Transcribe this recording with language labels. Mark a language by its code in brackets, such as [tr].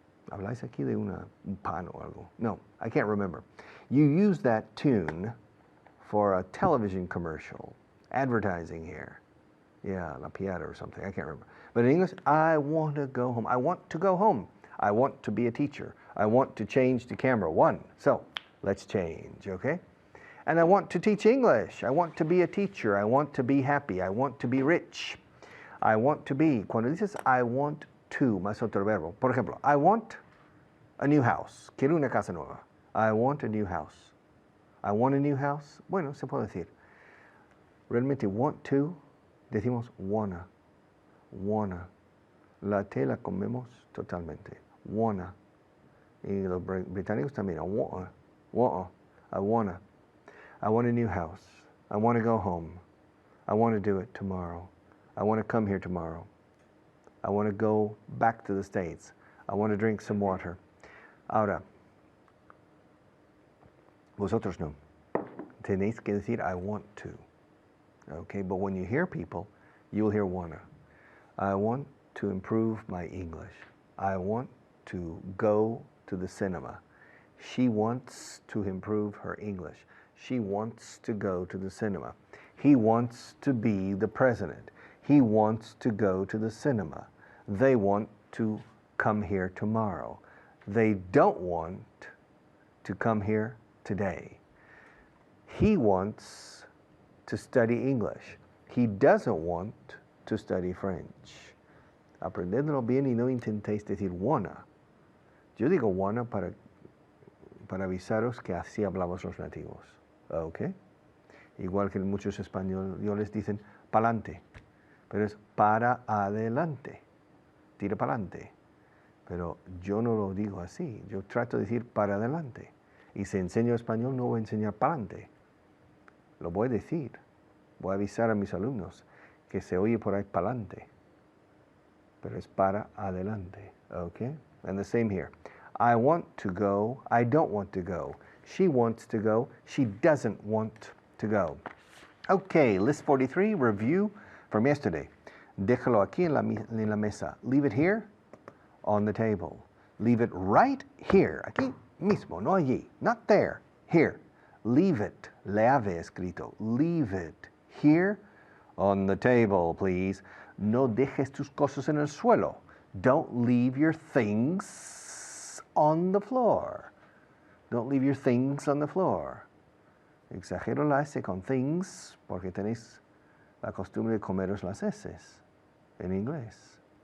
[es] ¿Habláis aquí de un pan o algo? [en] No, I can't remember. You use that tune for a television commercial, advertising here. Yeah, La Piata or something, I can't remember. But in English, I want to go home. I want to go home. I want to be a teacher. I want to change to camera 1. So, let's change, okay? And I want to teach English. I want to be a teacher. I want to be happy. I want to be rich. I want to be. [es] Cuando dices [en] I want to, [es] más otro verbo. Por ejemplo, [en] I want a new house. [es] Quiero una casa nueva. [en] I want a new house. I want a new house. [es] Bueno, se puede decir. Realmente want to, decimos wanna. Wanna. La T la comemos totalmente. Wanna. Y los británicos también. [en] I wanna. I wanna. I want a new house. I want to go home. I want to do it tomorrow. I want to come here tomorrow. I want to go back to the States. I want to drink some water. [es] Ahora, vosotros no. Tenéis que decir [en] I want to. Okay, but when you hear people, you'll hear wanna. I want to improve my English. I want to go to the cinema. She wants to improve her English. She wants to go to the cinema. He wants to be the president. He wants to go to the cinema. They want to come here tomorrow. They don't want to come here today. He wants to study English. He doesn't want to study French. [es] Aprendedlo bien y no intentéis decir wanna. Yo digo wanna para avisaros que así hablamos los nativos. ¿Ok? Igual que muchos españoles dicen pa'lante, pero es para adelante, tira pa'lante. Pero yo no lo digo así, yo trato de decir para adelante. Y si enseño español no voy a enseñar pa'lante. Lo voy a decir, voy a avisar a mis alumnos que se oye por ahí pa'lante, pero es para adelante. [en] Okay? And the same here. I want to go, I don't want to go. She wants to go, she doesn't want to go. Okay, list 43, review from yesterday. [es] Déjalo aquí en la mesa. [en] Leave it here on the table. Leave it right here, [es] aquí mismo, no allí, [en] not there, here. Leave it, [es] le have escrito, [en] leave it here on the table, please. [es] No dejes tus cosas en el suelo. [en] Don't leave your things on the floor. Don't leave your things on the floor. [es] Exagero la S con things porque tenéis la costumbre de comeros las S en inglés.